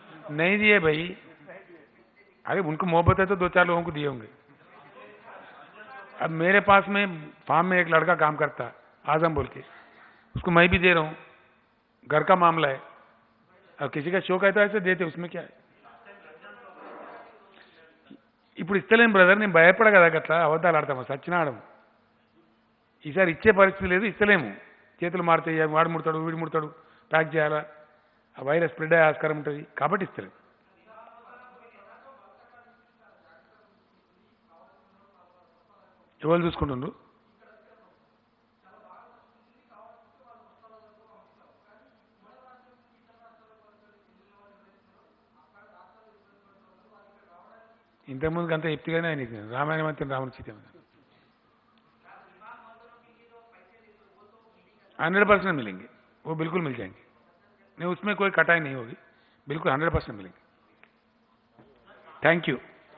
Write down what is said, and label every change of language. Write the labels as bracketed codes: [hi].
[hi] नहीं दिए भाई, अरे उनको मोहब्बत है तो 2-4 लोगों को दिए होंगे. अब मेरे पास में फार्म में एक लड़का काम करता, आजम बोल के, उसको मैं भी दे रहा हूँ, घर का मामला है. अब किसी का शौक है तो ऐसे देते, उसमें क्या है. [te] ఇప్పుడు ఇస్తలేం బ్రదర్, నేను భయపడ కదా అట్లా అబద్ధాలు ఆడతామా, సచ్చిన ఆడము. ఈసారి ఇచ్చే పరిస్థితి లేదు, ఇస్తలేము. చేతులు మారుతాయి, వాడు ముడతాడు వీడు ముడతాడు, ప్యాక్ చేయాలా, ఆ వైరస్ స్ప్రెడ్ అయ్యే ఆస్కారం ఉంటుంది, కాబట్టి ఇస్తలేము. ఎవరు చూసుకుంటుండ్రు? ఇంతకుముందుకు అంతా ఎప్తిగానే ఆయన రామాయణం అంతే, రాముని సీత [hi] 100% मिलेंगे, वो बिल्कुल मिल जाएंगे. नहीं, उसमें कोई कटाई नहीं होगी, बिल्कुल 100% मिलेंगे. Thank you.